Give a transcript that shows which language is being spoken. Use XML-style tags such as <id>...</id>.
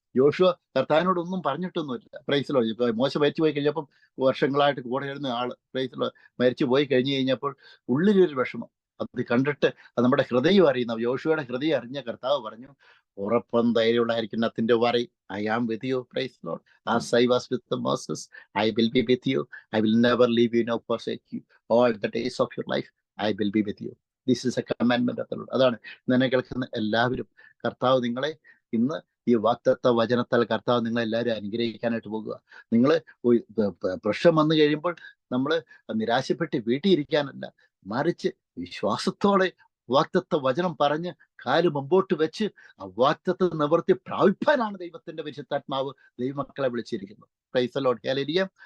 <ml>Joshua കർത്താവിനോടൊന്നും പറഞ്ഞിട്ടൊന്നുമില്ല.</ml> <en>Praise Lord.</en> <ml>മോശ മരിച്ചു പോയി കഴിഞ്ഞപ്പം, വർഷങ്ങളായിട്ട് കൂടെ ഇരുന്ന ആള് പ്രൈസ് ലോർഡ് മരിച്ചു പോയി കഴിഞ്ഞു കഴിഞ്ഞപ്പോൾ ഉള്ളിലൊരു വിഷമം. അത് കണ്ടിട്ട് അത് നമ്മുടെ ഹൃദയം അറിയുന്ന യോശുവയുടെ ഹൃദയം അറിഞ്ഞ കർത്താവ് പറഞ്ഞു, ഉറപ്പം ധൈര്യമുള്ളായിരിക്കും അതിന്റെ worry,</ml> <en>I am with you. Praise Lord. As I was with Moses, I will be with you. I will never leave you, no forsake you. All the days of your life I will be with you. This is a commandment of the Lord.</en> <ml>അതാണ് എന്നെ കേൾക്കുന്ന എല്ലാവരും. കർത്താവ് നിങ്ങളെ ഇന്ന് ഈ വാഗ്ദത്ത വചനത്താൽ കർത്താവ് നിങ്ങളെല്ലാവരും അനുഗ്രഹിക്കാനായിട്ട് പോകുക. നിങ്ങൾ പ്രശ്നം വന്നു കഴിയുമ്പോൾ നമ്മൾ നിരാശപ്പെട്ട് വീട്ടിൽ ഇരിക്കാനല്ല, മറിച്ച് വിശ്വാസത്തോടെ വാഗ്ദത്ത വചനം പറഞ്ഞ് കാല് മുമ്പോട്ട് വെച്ച് ആ വാഗ്ദത്ത നിവർത്തി പ്രാപിപ്പാനാണ് ദൈവത്തിന്റെ പരിശുദ്ധാത്മാവ് ദൈവമക്കളെ വിളിച്ചിരിക്കുന്നത്.</ml> <en>Praise the Lord.</en> <ml>ഹല്ലേലൂയ.</ml>